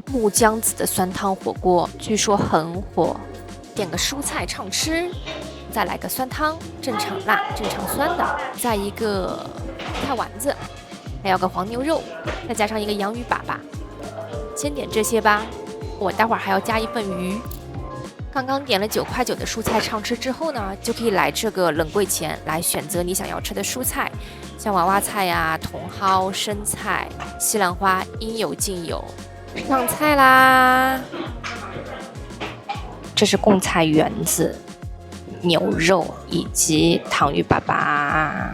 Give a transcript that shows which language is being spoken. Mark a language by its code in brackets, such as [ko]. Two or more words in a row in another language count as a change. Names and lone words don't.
[zh] 木姜子的酸湯火鍋據說很火，點個蔬菜暢吃，再來個酸湯，正常辣正常酸的，再一個貢菜丸子。還有個黃牛肉，再加上一個洋芋粑粑，先點這些吧。我待會兒還要加一份魚。剛剛點了9塊9的蔬菜暢吃之後呢，就可以來這個冷櫃前來選擇你想要吃的蔬菜，像娃娃菜呀、茼蒿、生菜、西蘭花，應有盡有。上菜啦！這是貢菜圓子、牛肉以及糖芋粑粑。